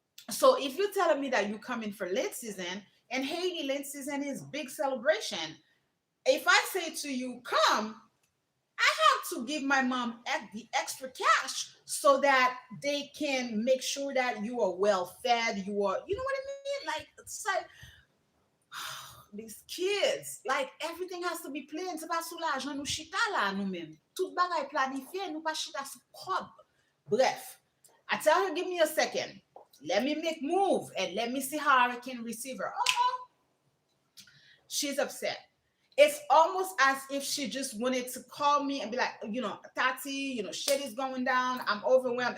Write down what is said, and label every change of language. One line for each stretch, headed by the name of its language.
English: So if you're telling me that you're coming for Lent season, and Haiti Lent season is big celebration, if I say to you, come, I have to give my mom the extra cash so that they can make sure that you are well fed. You know what I mean? Like, it's like these kids, like everything has to be planned.
Haitian Creole: C'est pas sous l'argent nous chita là nous-mêmes. Tout bagay planifié, nous pas chita sous cob.
English: Bref, I tell her, give me a second. Let me make move and let me see how I can receive her. Oh, she's upset. It's almost as if she just wanted to call me and be like, Tati, shit is going down. I'm overwhelmed.